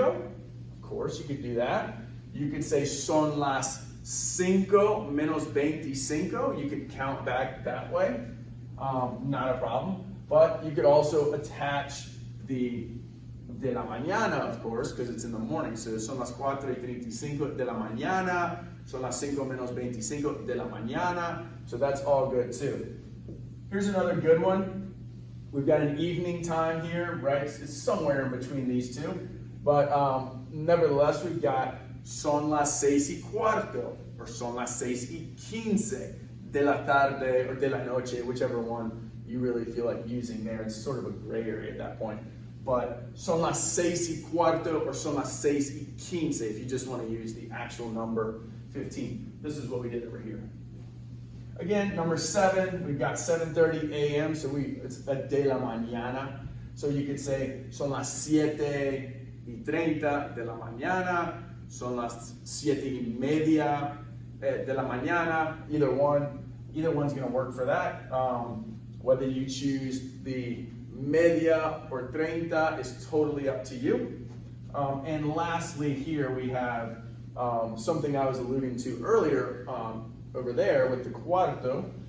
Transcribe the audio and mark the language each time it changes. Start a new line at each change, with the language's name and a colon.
English: Of course, you could do that. You could say
Spanish: son las 5 menos 25.
English: You could count back that way. Not a problem. But you could also attach the
Spanish: de la mañana,
English: of course, because it's in the morning.
Spanish: So son las 4:35 de la mañana. Son las 5 menos 25 de la mañana.
English: So that's all good too. Here's another good one. We've got an evening time here, right? It's somewhere in between these two. But nevertheless, we've got
Spanish: son las 6:15
English: or
Spanish: son las 6:15 de la tarde
English: or
Spanish: de la noche,
English: whichever one you really feel like using there. It's sort of a gray area at that point. But
Spanish: son las 6:15
English: or son las 6:15 if you just want to use the actual number 15. This is what we did over here. Again, number 7, we've got 7:30 a.m. So it's a
Spanish: de la mañana.
English: So you could say
Spanish: son las 7:30 de la mañana, son las 7:30 de la mañana.
English: Either one's going to work for that. Whether you choose the media or 30 is totally up to you. And lastly, here we have something I was alluding to earlier over there with the cuarto.